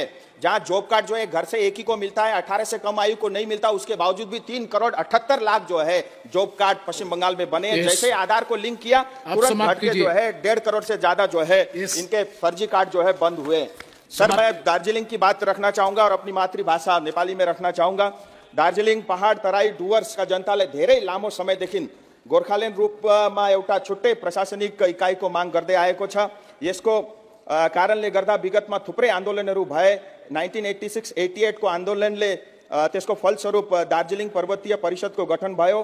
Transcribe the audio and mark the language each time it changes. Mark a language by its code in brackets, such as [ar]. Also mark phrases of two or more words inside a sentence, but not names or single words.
[hi] जहां जॉब कार्ड जो है घर से एक ही को मिलता है, 18 से कम आयु को नहीं मिलता। उसके बावजूद भी 3 करोड़ 78 लाख जो है जॉब कार्ड पश्चिम बंगाल में बने। जैसे आधार को लिंक किया, तुरंत घट के जो है 1.5 करोड़ से ज्यादा जो है इनके फर्जी कार्ड जो है बंद हुए। सर, मैं दार्जिलिंग की बात रखना चाहूंगा और अपनी मातृभाषा नेपाली में रखना चाहूंगा। [ne] दार्जिलिङ पहाड तराई डुवर्सका जनताले धेरै लामो समयदेखि गोर्खाल्यान्ड रूपमा एउटा छुट्टै प्रशासनिक इकाइको माग गर्दै आएको छ। यसको कारणले गर्दा विगतमा थुप्रै आन्दोलनहरू भए। 1986-88 को आन्दोलनले त्यसको फलस्वरूप दार्जिलिङ पर्वतीय परिषदको गठन भयो।